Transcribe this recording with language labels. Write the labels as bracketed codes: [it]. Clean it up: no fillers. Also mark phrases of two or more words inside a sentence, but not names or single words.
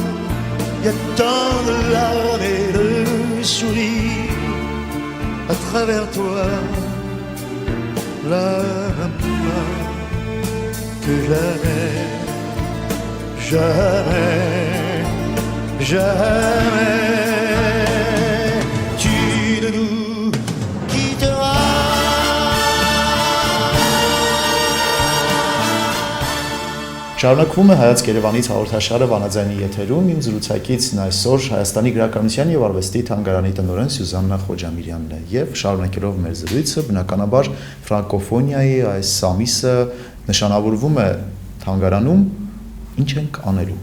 [fr] Il y a tant de larmes et de sourires à travers toi, la maman, que jamais, tu ne nous quitteras. [hy] Շարունակվում է Հայացք Երևանից հաղորդաշարը Վանաձայնի եթերում իմ զրուցակիցն այսօր Հայաստանի գրականության եւ արվեստի թանգարանի տնօրեն Սյուզաննա Խոջամիրյանն է եւ շարունակելով մեր զրույցը բնականաբար ֆրանկոֆոնիայի այս ամիսը նշանավորվում է թանգարանում ինչ ենք անելու։